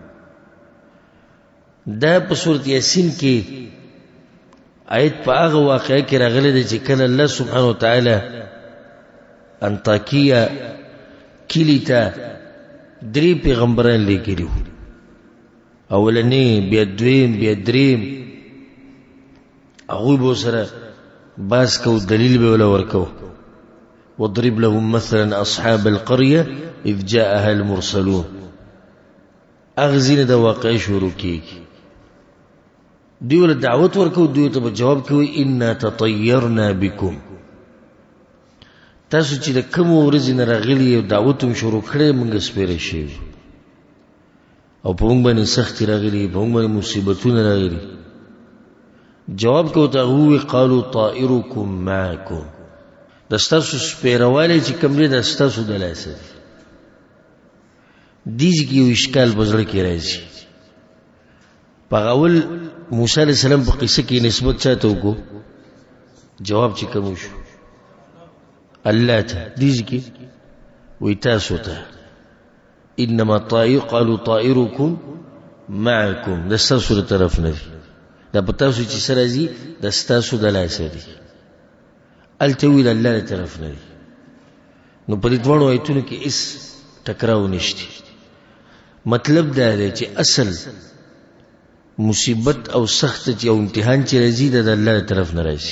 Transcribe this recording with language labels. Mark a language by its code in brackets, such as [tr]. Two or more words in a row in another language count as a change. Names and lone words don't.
[ps] دا په سورة یاسین کې آیت په هغه واقعه کې راغلی دی چې کله الله سبحانه وتعالی انطاکیه کلي ته درې پیغمبران لیکلي وو، اولنی، بیا دویم، بیا دریم. هغوی به ورسره باس کو، دلیل به ولا ورکو. [ar] واضرب لهم مثلا اصحاب القريه اذ جاءها المرسلون. [ps] اغزین د واقع شروع کیږي، دوی ول دعوت ورکو، دوی ته جواب کوي [ar] انا تطيرنا بكم. [ps] تاسو چې د کوم ورځې نه راغلي او دعوت هم شروع کړی موږ سپیره شي او په موږ باندې سختي راغلي، په موږ باندې مصیبتونه راغلي. جواب کو ته هو [ar] قالوا طائركم معكم. [ps] د ستاسو سپیروالی چې کوم دی د ستاسو د لاسه دی. دیږي کې یو اشکال په زړه کې راځي. په اول موسی علیه السلام په قصه کې نسبت چاته وکړو؟ جواب چې کوم شو؟ الله ته. دیږي کې وی تاسو ته. [ar] انما طائر قالوا طائركم معكم. [ps] د ستاسو د طرف نه دی، دا په تاسو چې سره ځي د ستاسو د لاسه دی. التویل الله د طرف نه دی. نو په دې دواړو آیتونو کې هیڅ ټکراو نشته. مطلب دا دی چې اصل مصیبت او سخت چې او امتحان چې راځي د الله طرف نه راځي.